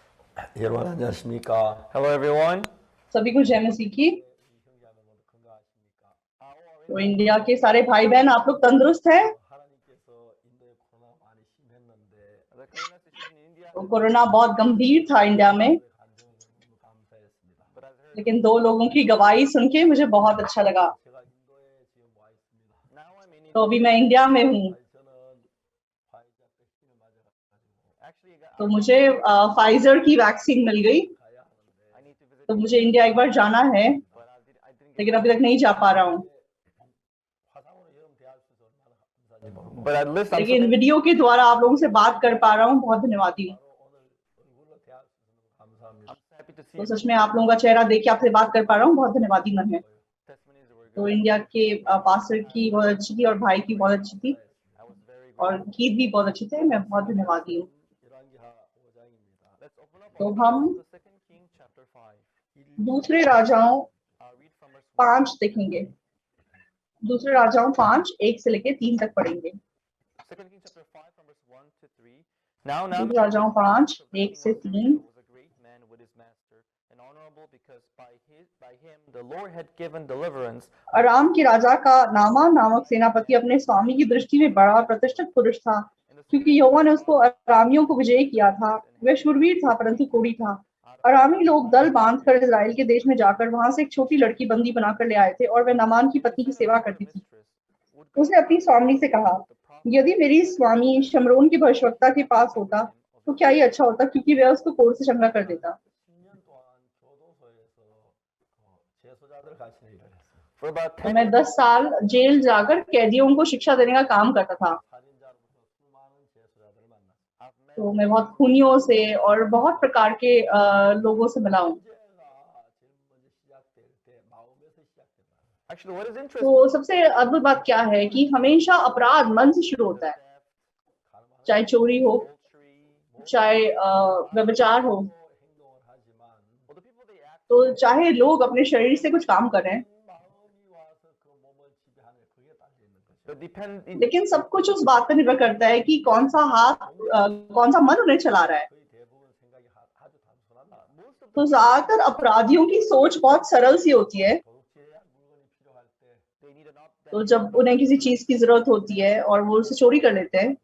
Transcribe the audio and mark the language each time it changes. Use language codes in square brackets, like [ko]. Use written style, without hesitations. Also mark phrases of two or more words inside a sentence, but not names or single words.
[ko] 여러분 안녕하십니까? [en] Hello everyone. [hi] सभी को जय मसीह की। [ko] 형제자매 모두 건강하십니까? [hi] तो इंडिया के सारे भाई बहन आप लोग तंदुरुस्त हैं? [ko] 하나님께서 인도에 코로나 많이 심했는데 [en] The corona situation in India [hi] तो [en] has [hi] कोरोना बहुत गंभीर था इंडिया में, [ko] 여러분의 간증을 너무 감사했습니다. [en] but I've heard [hi] लेकिन 2 लोगों की गवाही सुन के मुझे बहुत अच्छा लगा। [ko] 제가 인도에 지금 와 있습니다. [en] now I'm in [hi] तो [en] India. [hi] अभी मैं इंडिया में हूँ। [ko] 저는 화이자 백신을 맞아가지고 [en] Actually, [hi] तो मुझे फाइजर की वैक्सीन मिल गई, [ko] 가야 하는데 [en] I need to visit [hi] तो [en] India, [hi] मुझे इंडिया एक बार जाना है, [en] but I didn't get. [hi] लेकिन अभी तक नहीं जा पा रहा हूँ। [ko] 화상으로 여러분 대할 수 있어서 얼마나 감사한지 모르고 [en] But at least I'm so [hi] लेकिन वीडियो के द्वारा आप लोगों से बात कर पा रहा हूँ, बहुत धन्यवादी हूँ। [ko] 바로 오늘 얼굴로 대할 수 있어서 감사합니다. [en] I'm so happy to see [hi] तो [en] you. [hi] सच में आप लोगों का चेहरा देख के आपसे बात कर पा रहा हूँ, बहुत धन्यवादी मन है। [en] Testimonies were [hi] तो [en] good. [hi] इंडिया के पास्टर की बहुत अच्छी थी और भाई की बहुत अच्छी थी [en] I was very [hi] और [en] grateful. [hi] गीत भी बहुत अच्छे थे। मैं बहुत धन्यवादी हूँ। [ko] 열왕기하 5장입니다. [en] Let's open up [hi] तो [en] our [hi] हम [en] Bibles to Second King chapter 5. [hi] दूसरे राजाओं [en] I'll read from verse 1. [hi] 5 देखेंगे। दूसरे राजाओं 5 1 से लेके 3 तक पढ़ेंगे। [en] Second King chapter 5 from verse 1 to 3. Now [hi] दूसरे [en] Naaman [hi] राजाओं 5 1 से 3 [en] was a great man with his master and honorable because by him the Lord had given deliverance. [hi] अराम के राजा का नामान नामक सेनापति अपने स्वामी की दृष्टि में बड़ा और प्रतिष्ठित पुरुष था, क्योंकि यहोवा ने उसको अरामियों को विजयी किया था। वह शूरवीर था परंतु कोढ़ी था। अरामी लोग दल बांधकर इजराइल के देश में जाकर वहां से एक छोटी लड़की बंदी बनाकर ले आए थे और वह नामान की पत्नी की सेवा करती थी। उसने अपनी स्वामी से कहा, यदि मेरी स्वामी शमरोन के भविष्यवक्ता के पास होता तो क्या ही अच्छा होता, क्योंकि वह उसको कोढ़ से चंगा कर देता। [ko] 10년 동안 교도소에서 재소자들 가르치는 일을 했어요. [en] For about [hi] तो [en] 10 [hi] मैं 10 साल जेल जाकर कैदियों को शिक्षा देने का काम करता था। [ko] 살인자로부터 수많은 재소자들을 만났어요. [en] I've met [hi] तो मैं बहुत खूनियों से और बहुत प्रकार के लोगों से मिला हूँ। [ko] 문제가 제일 먼저 시작될 때 마음에서 시작된다. [en] actually what is [hi] तो [en] interesting [hi] सबसे अद्भुत बात क्या है कि हमेशा अपराध मन से शुरू होता है, [ko] 가늠하는 [hi] चाहे चोरी हो, [en] adultery, [hi] चाहे व्यभिचार हो। [ko] 행동을 하지만 [en] or the people they act [hi] तो चाहे लोग अपने शरीर से कुछ काम करें, [ko] 마음이 와서 그 몸을 지배하는 그게 달려 있는 거죠. [en] but depend it, [hi] लेकिन सब कुछ उस बात पर निर्भर करता है कि कौन सा हाथ कौन सा मन उन्हें चला रहा है। [ko] 거의 대부분 생각이 아주 단순하다. [en] most of [hi] तो ज्यादातर अपराधियों की सोच बहुत सरल सी होती है। [ko] 도둑질해야 물건이 필요할 때 [en] they need an up [hi] तो जब उन्हें किसी चीज की जरूरत होती है और वो उसे चोरी कर लेते हैं,